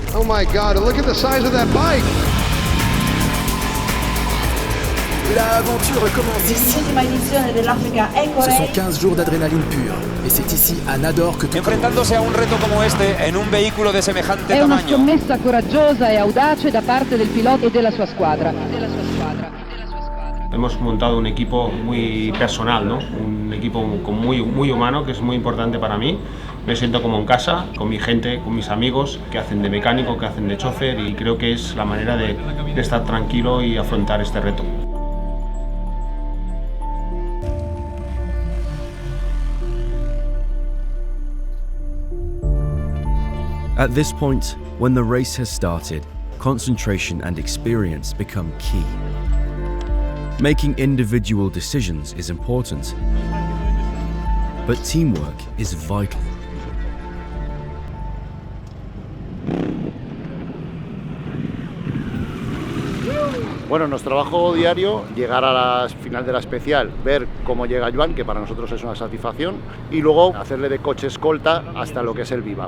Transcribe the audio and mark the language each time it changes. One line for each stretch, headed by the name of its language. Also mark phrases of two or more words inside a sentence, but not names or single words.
English: my God, and look at the size of that bike.
French: L'aventure commence ici. Ce sont 15 jours d'adrénaline pure. Et c'est ici, à Nador, que tout
Spanish: enfrentándose a un reto como este en un vehículo de semejante
Italian: È una
Spanish: tamaño.
Italian: scommessa coraggiosa e audace da parte del pilota e della sua squadra.
Spanish: Hemos montado un equipo muy personal, ¿no? Un equipo muy humano, que es muy importante para mí. Me siento como en casa, con mi gente, con mis amigos, que hacen de mecánico, que hacen de chofer, y creo que es la manera de estar tranquilo y afrontar este reto.
English: At this point, when the race has started, concentration and experience become key. Making individual decisions is important, but teamwork is vital.
Spanish: Bueno, nuestro trabajo diario, llegar a la final de la especial, ver cómo llega Joan, que para nosotros es una satisfacción, y luego hacerle de coche escolta hasta lo que es el Viva.